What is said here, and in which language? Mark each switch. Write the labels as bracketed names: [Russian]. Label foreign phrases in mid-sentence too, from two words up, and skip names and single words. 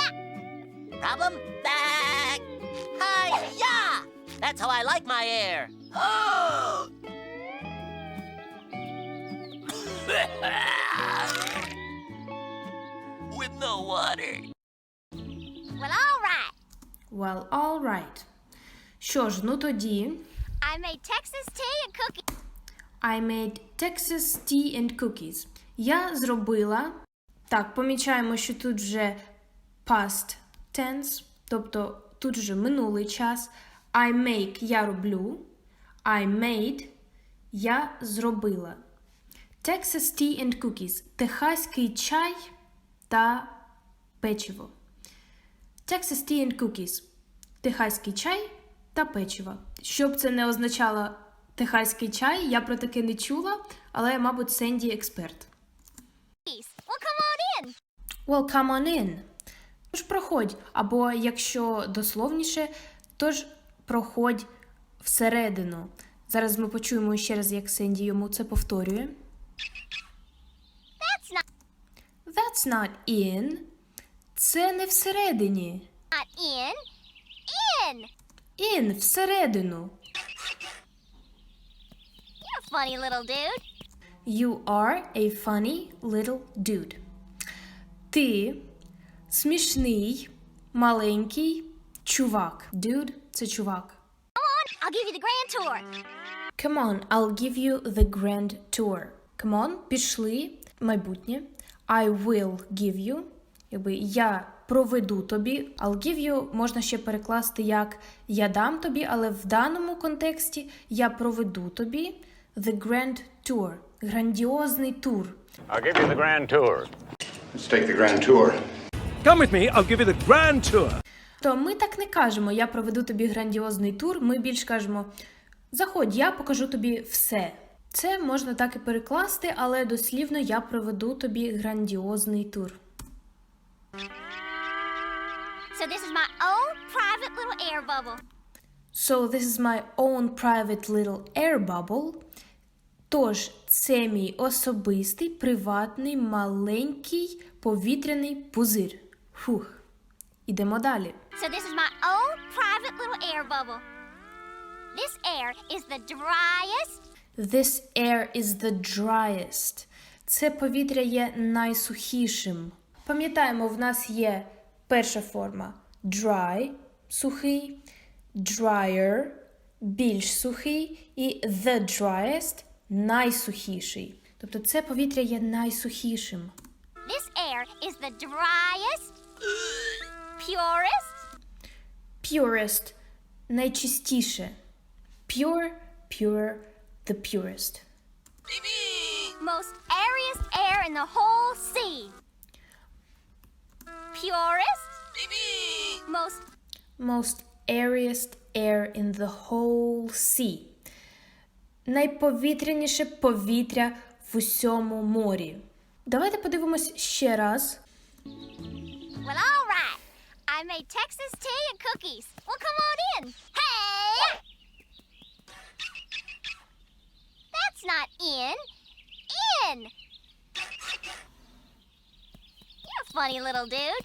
[English] Problem? Back. Hi-ya! That's how I like my air. With no water. Well, all right. Well, all right. [Ukrainian] Що ж, ну тоді... [English] I made Texas tea and cookies. I made Texas tea and cookies. [Ukrainian] Я зробила... Так, помічаємо, що тут вже [English] past tense, [Ukrainian] тобто тут вже минулий час. [English] I make – [Ukrainian] я роблю. [English] I made – [Ukrainian] я зробила. [English] Texas tea and cookies – [Ukrainian] техаський чай та печиво. [English] Texas tea and cookies – [Ukrainian] техаський чай та печиво. Щоб це не означало техаський чай, я про таке не чула, але, мабуть, Сенді експерт. [English] Well, come on in. Well, come on in. [Ukrainian] Тож проходь, або, якщо дословніше, тож проходь всередину. Зараз ми почуємо ще раз, як Сенді йому це повторює. [English] That's not in. [Ukrainian] Це не всередині. [English] Not in. In. [Ukrainian] In – всередину. [English] You're a funny little dude. You are a funny little dude. [Ukrainian] Ти смішний, маленький чувак. Dude – це чувак. [English] Come on, I'll give you the grand tour. Come on, I'll give you the grand tour. Come on, [Ukrainian] пішли, майбутнє. [English] I will give you. [Ukrainian] Якби я проведу тобі. [English] I'll give you [Ukrainian] можна ще перекласти як я дам тобі, але в даному контексті я проведу тобі [English] the grand tour. [Ukrainian] Грандіозний тур. [English] I'll give you the grand tour. Let's take the grand tour. Come with me, I'll give you the grand tour. [Ukrainian] То ми так не кажемо, я проведу тобі грандіозний тур, ми більш кажемо, заходь, я покажу тобі все. Це можна так і перекласти, але дослівно я проведу тобі грандіозний тур. [English] So this is my own private little air bubble. So this is my own private little air bubble. [Ukrainian] Тож, це мій особистий, приватний, маленький повітряний пузир. Фух. Ідемо далі. [English] So this is my own private little air bubble. This air is the driest. This air is the driest. [Ukrainian] Це повітря є найсухішим. Пам'ятаємо, в нас є перша форма dry – сухий, drier – більш сухий і [English] the driest – [Ukrainian] найсухіший. Тобто це повітря є найсухішим. [English] This air is the driest, purest. [Ukrainian] Purest – найчистіше. [English] Pure, pure, the purest. Most airiest air in the whole sea. Purest. Most airiest air in the whole sea. [Ukrainian] Найповітряніше повітря в усьому морі. Давайте подивимось ще раз. [English] Well, all right. I made Texas tea and cookies. Well, come on in. Hey! That's not in. In! You're a funny little dude.